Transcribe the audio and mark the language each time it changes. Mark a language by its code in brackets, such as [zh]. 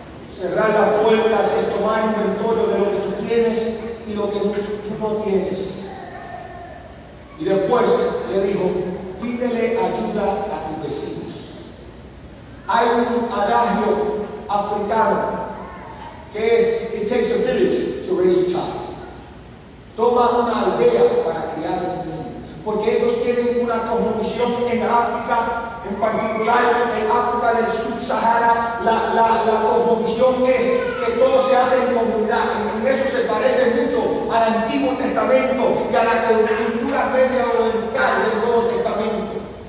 [es] Cerrar las puertas es tomar inventario de lo que tú tienes y lo que tú no tienes. Y después le dijo, pídele ayuda a tus vecinos. Hay un adagio africano que es [en] it takes a village to raise a child. [es] Toma una aldea para criar un niño. Porque ellos tienen una cosmovisión en África, en particular en África del Sub-Sahara, la cosmovisión es que todo se hace en comunidad. Y eso se parece mucho al Antiguo Testamento y a la cultura media oriental del Nuevo Testamento.